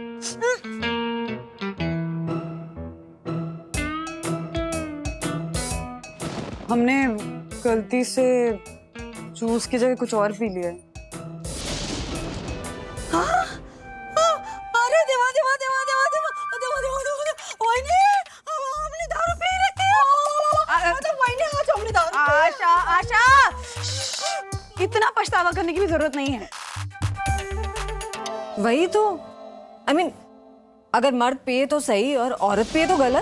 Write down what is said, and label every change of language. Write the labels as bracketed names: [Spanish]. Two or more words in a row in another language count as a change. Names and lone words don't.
[Hindi] हमने गलती से जूस की जगह कुछ और पी लिया है। अरे देवा देवा देवा देवा देवा देवा देवा देवा वहीने हमने दारू पी रखी है। मतलब वहीने आज हमने दारू आशा आशा इतना पछतावा करने की भी जरूरत नहीं है। वही तो [English] I mean, [Hindi] अगर मर्द पिए तो सही और औरत पिए तो गलत।